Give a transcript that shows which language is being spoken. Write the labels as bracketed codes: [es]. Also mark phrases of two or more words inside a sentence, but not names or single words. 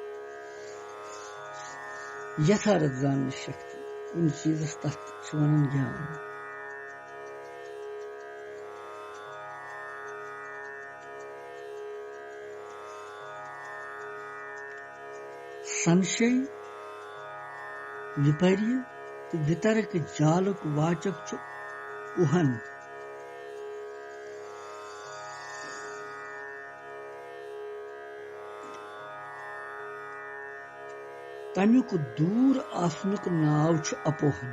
[ks] यथार्थ जानन शक्ति कुछ चीजस तथ वनन ज्ञान। संशय विपर्य वितर्क जालक वाचक उहन। तमुक दूर आसनुक नाव अपोहन।